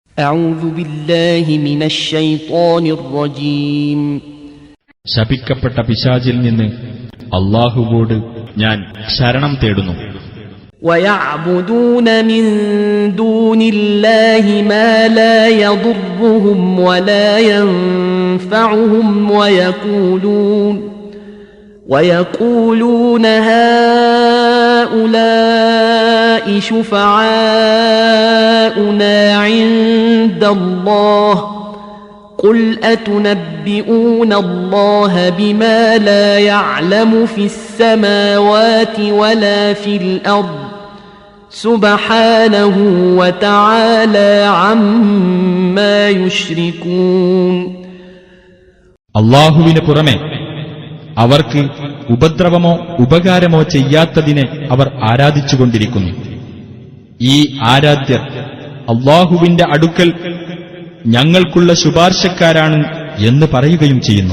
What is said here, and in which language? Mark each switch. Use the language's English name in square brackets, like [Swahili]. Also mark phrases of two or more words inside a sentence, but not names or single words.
[Arabic] أعوذ بالله من الشيطان الرجيم. [Malayalam] ശപിക്കപ്പെട്ട പിശാചിൽ നിന്ന് അല്ലാഹുവോട് ഞാൻ ശരണം തേടുന്നു. [Arabic] ويعبدون من دون الله ما لا يضرهم ولا ينفعهم ويقولون هؤلاء شفعاؤنا عند الله قل أتنبئون الله بما لا يعلم في السماوات ولا في الأرض سبحانه وتعالى عما يشركون. [Malayalam] അല്ലാഹുവിന് പുറമെ അവർക്ക് ഉപദ്രവമോ ഉപകാരമോ ചെയ്യാത്തതിനെ അവർ ആരാധിച്ചുകൊണ്ടിരിക്കുന്നു. ഈ ആരാധ്യർ അല്ലാഹുവിന്റെ അടുക്കൽ ഞങ്ങൾക്കുള്ള ശുപാർശക്കാരാണ് എന്ന് പറയുകയും ചെയ്യുന്നു.